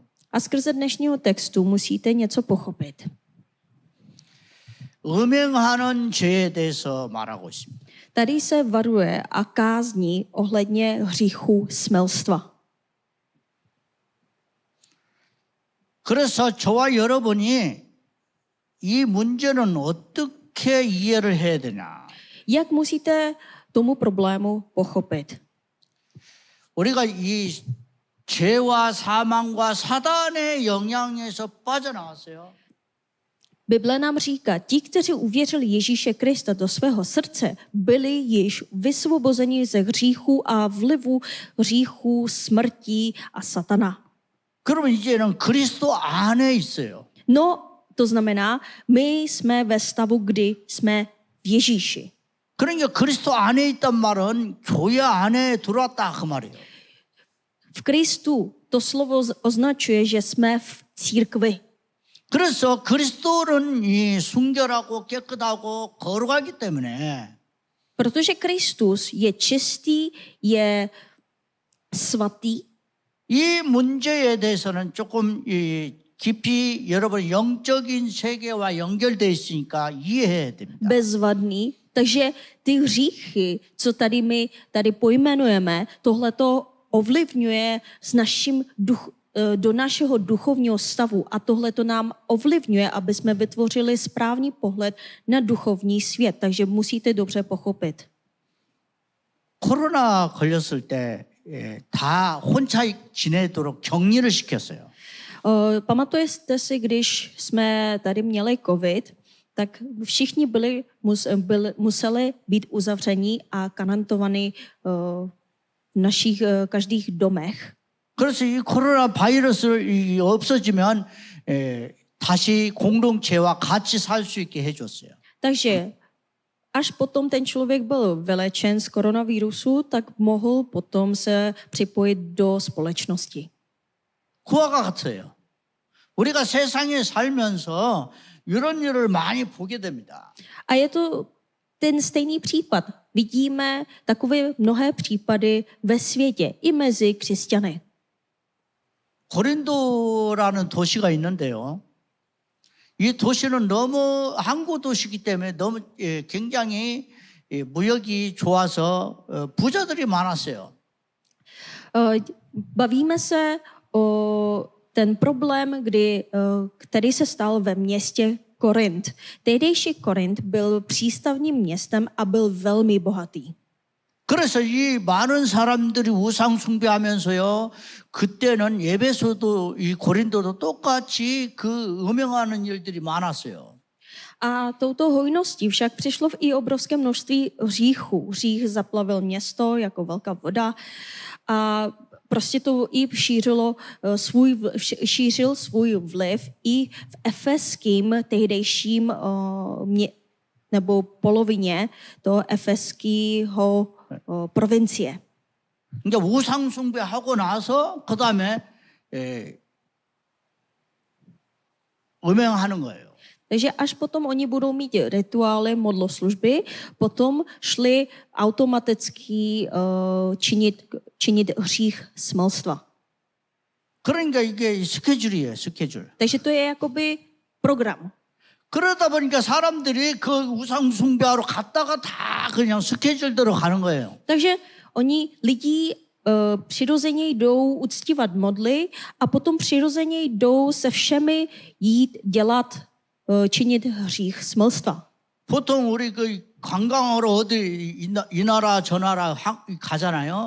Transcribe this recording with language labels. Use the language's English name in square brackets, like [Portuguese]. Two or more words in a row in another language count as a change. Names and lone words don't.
[Czech] A skrze dnešního textu musíte něco pochopit. [Korean] 음행하는 죄에 대해서 말하고 있습니다. [Czech] Tady se varuje a kázní ohledně hříchu smilstva. [Korean] 그래서 저와 여러분이 이 문제는 어떻게 이해를 해야 되냐? [Czech] Jak musíte tomu problému pochopit? [Korean] 우리가 이 죄와 사망과 사단의 영향에서 빠져나왔어요. [Czech] Bible nám říká, ti, kteří uvěřili Ježíše Krista do svého srdce, byli již vysvobozeni ze hříchu a vlivu hříchu, smrti a satana. [Korean] 그러면 이제는 그리스도 안에 있어요. [Czech] No, to znamená, my jsme ve stavu, kdy jsme v Ježíši. [Korean] 그러니까 그리스도 안에 있단 말은 교회 안에 들어왔다 그 말이에요. [Czech] V Kristu to slovo označuje, že jsme v církvi. [Korean] 그래서 그리스도는 이 순결하고 깨끗하고 거룩하기 때문에 [Czech] Protože Kristus je čistý, je svatý. [Korean] 이 문제에 대해서는 조금 깊이 여러분 영적인 세계와 연결되어 있으니까 이해해야 됩니다. [Czech] Bezvadný. Takže ty hříchy, co tady my tady pojmenujeme, tohle to ovlivňuje do našeho duchovního stavu a tohle to nám ovlivňuje, aby jsme vytvořili správný pohled na duchovní svět. Takže musíte dobře pochopit. [Korean] 코로나 걸렸을 때 다 혼자 지내도록 격리를 시켰어요. [Czech] Pamatujete si, když jsme tady měli covid, tak všichni museli být uzavření a karantovaní v našich každých domech. [Korean] 그래서 이 코로나 바이러스를 없어지면 다시 공동체와 같이 살 수 있게 해줬어요. [Czech] Takže až potom ten člověk byl vylečen z koronavirusu, tak mohl potom se připojit do společnosti. [Korean] 그와 같아요. 우리가 세상에 살면서 이런 일을 많이 보게 됩니다. [Czech] A je to ten stejný případ. Vidíme takové mnohé případy ve světě, i mezi křesťany. [Korean] 고린도라는 도시가 있는데요. 이 도시는 너무 항구 도시이기 때문에 너무 굉장히 무역이 좋아서 부자들이 많았어요. [Czech] Bavíme se o ten problém, který se stal ve městě Korint. Tehdejší Korint byl přístavním městem a byl velmi bohatý. [Korean] 그래서 이 많은 사람들이 우상 숭배하면서요. 그때는 에베소도 이 고린도도 똑같이 그 음행하는 일들이 많았어요. [Czech] A touto hojností však přišlo i obrovské množství hříchů. Hřích zaplavil město jako velká voda a prostě to i šířil svůj vliv i v efeským tehdejším nebo polovině toho efeského provincie. [Korean] 이제 우상 숭배하고 나서 그다음에 음행하는 거예요. [Czech] Takže až potom oni budou mít rituály, modloslužby, potom šli automaticky činit hřích smilstva. [Korean] 그러니까 이게 스케줄이에요, 스케줄. [Czech] Takže to je jakoby program. [Korean] 그러다 보니까 사람들이 그 우상 숭배하러 갔다가 다 그냥 스케줄대로 가는 거예요. [Czech] Takže lidi přirozeně jdou uctívat modly a potom přirozeně jdou se všemi jít činit hřích smilstva. [Korean] 보통 우리 그 관광하러 어디 이 나라 저 나라 가잖아요.